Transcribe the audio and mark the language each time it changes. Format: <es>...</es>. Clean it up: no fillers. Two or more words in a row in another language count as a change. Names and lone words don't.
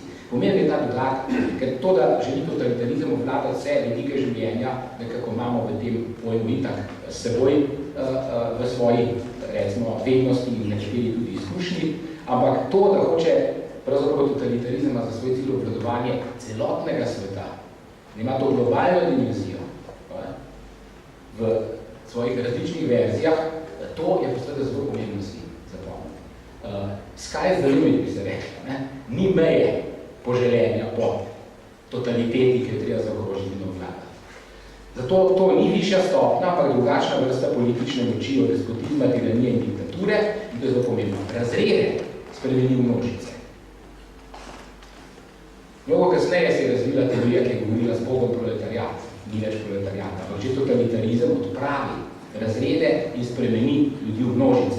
<sl>Pomembno je ta dodatek, ker to, da želi totalitarizem obvladati vse vidike življenja, nekako imamo v tem pojmu itak s seboj v svoji, recimo, vednosti in nekateri tudi izkušnji, ampak to, da hoče pravzaprav totalitarizma za svoj cilj obvladovanje celotnega sveta, da ima to globalno dimenzijo v svojih različnih verzijah, to je posledno zelo pomembno si zapomniti.</sl> <en>Sky is the limit,</en> <sl>bi se rekla, ni meje poželenja po totaliteti, ki je treba zagrožiti in obvladati. Zato to ni višja stopna, ampak drugačna vrsta politične moči od despotizma, tiranije in diktature, in to je zelo pomembno. Razrede spremeni v množice. Mnogo kasneje se je razvila teorija, ki je govorila z Bogom proletariat, ni več proletariata, ampak že totalitarizem odpravi razrede in spremeni ljudi v množice.</sl>